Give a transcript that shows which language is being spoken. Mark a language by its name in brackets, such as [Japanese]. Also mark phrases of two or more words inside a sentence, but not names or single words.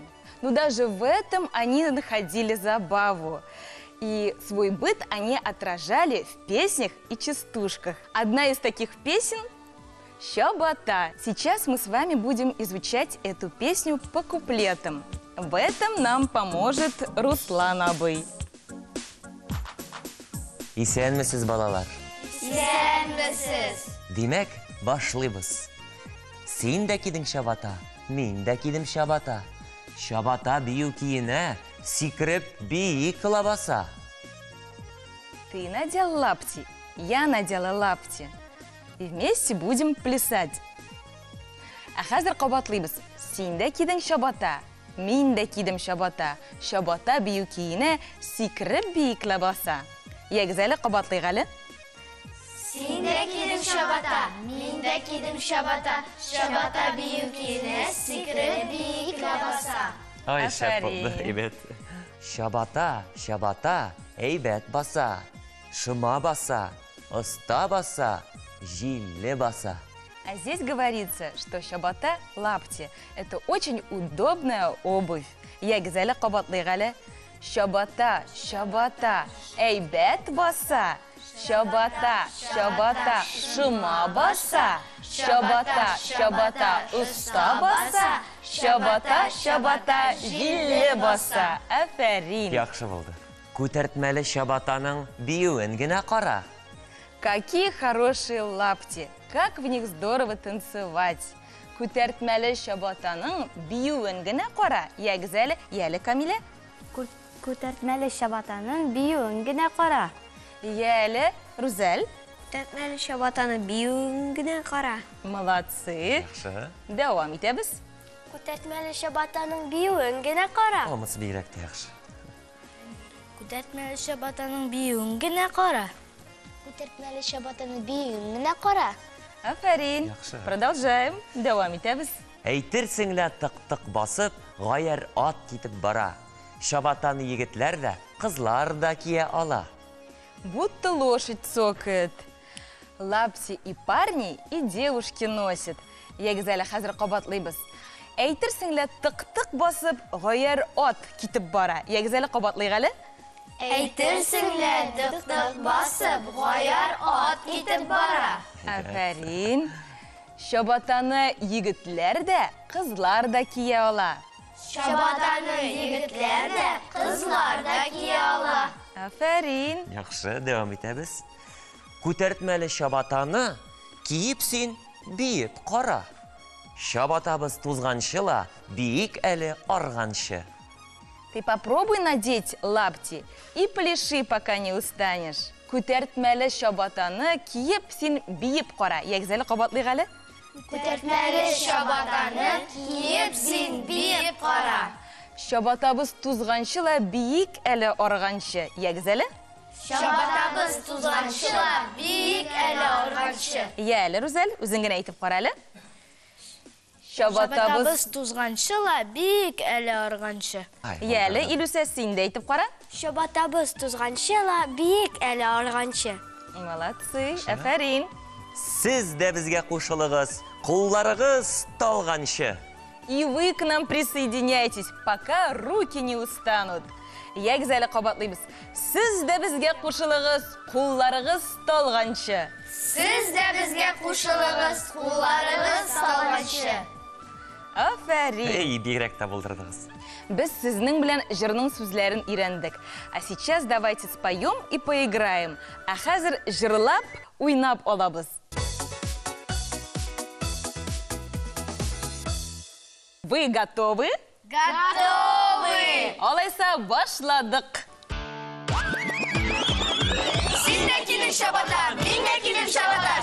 [Russian] Но даже в этом они находили забаву. И свой быт они отражали в песнях и частушках. Одна из таких песен – «Щобота». Сейчас мы с вами будем изучать эту песню по куплетам. В этом нам поможет Руслан абый. [Tatar] Исәнмесез, балалар? Исәнмесез. Демәк, башлыйбыз. Син дә кидең щобота, мин дә кидем щобота. Щобота бию киенә, сикереп биек кыла баса. [Russian] Ты надел лапти, я надела лапти. И вместе будем плясать. [Tatar] А хәзер кабатлыйбыз. Син дә кидең щобота, мин дә кидем щобота. Щобота бию киенә, сикереп биекле баса. Ягез әле, кабатлыйк әле. Син дә кидең щобота, мин дә кидем щобота. Щобота бию киенә, сикереп биекле баса. Ай, шәп Афәрин. булды, әйбәт. Щобота, щобота, әйбәт баса. Шыма баса, оста баса, җилле баса. [Russian] А здесь говорится, что щобота лапти – это очень удобная обувь. [Tatar] Ягез әле, кабатлыйк әле. Щобота, щобота, әйбәт баса. Щобота, щобота, шыма баса. Щобота, щобота, уста баса. Щобота, щобота, җилле баса. Афәрин. Яхшы булды. Күтәртмәле щоботаның биюен генә кара. [Russian] Какие хорошие лапти! Как в них здорово танцевать! [Tatar] Күтәртмәле щоботаның биюен генә кара. Ягез әле, яле Камилә. Күтәртмәле щоботаның биюен генә кара. Яле Рузәл. Күтәртмәле щоботаның биюен генә кара. [Russian] Молодцы. [Tatar] Яхшы. Дәвам итәбез. Күтәртмәле щоботаның биюен генә кара. Амыс бигрәк тә яхшы. Күтәртмәле щоботаның биюен генә кара. Күтәртмәле щоботаның биюен генә кара. Афәрин. Яхшы. Продолжаем. Дәвам итәбез. Әйтерсең лә тык-тык басып, гаяр ат китеп бара. Щоботаны егетләр дә, кызлар да кия ала. [Russian] Будто лошадь цокает. Лапти и парни, и девушки носят. [Tatar] Ягез әле, хәзер кабатлыйбыз. Әйтерсең лә тык-тык басып, гаяр ат китеп бара. Ягез әле, кабатлыйк әле. Әйтерсең лә тык-тык басып, гаяр ат китеп бара. Афәрин. Щоботаны егетләр дә, кызлар да кия ала. Щоботаны егетләр дә, кызлар да кия ала. Афәрин. Яхшы, дәвам итәбез. Күтәртмәле щоботаны киеп син биеп кара. Щоботабыз тузганчыла, биек әле арганчы. [Russian] Ты попробуй надеть лапти и пляши, пока не устанешь. [Tatar] Күтәртмәле щоботаны киеп син биеп кара. Ягез әле, кабатлыйк әле. Күтәртмәле щоботаны киеп син биеп кара. Щоботабыз тузганчыла, биек әле арганчы. Ягез әле. Щоботабыз тузганчыла, биек әле арганчы. Я әле, Рузәл, үзең генә әйтеп кара әле. Щоботабыз. тузганчыла, биек әле арганчы. Я әле, Илүсә, син дә әйтеп кара. Щоботабыз тузганчыла, биек әле арганчы. Молодцы. Афәрин. Сез дә безгә кушылыгыз, кулларыгыз талганчы. [Russian] И вы к нам присоединяйтесь, пока руки не устанут. [Tatar] Ягез әле, кабатлыйбыз. Сез дә безгә кушылыгыз, кулларыгыз талганчы. Сез дә безгә кушылыгыз, кулларыгыз талганчы. Афәрин. Эй, бигрәк тә булдырдыгыз. Без сезнең белән җырның сүзләрен өйрәндек. [Russian] А сейчас давайте споем и поиграем. [Tatar] А хәзер җырлап, уйнап алабыз. [Russian] Вы готовы? Готовы! [Tatar] Алайса башладык. Син дә килеп чабата, мин дә килеп чабата.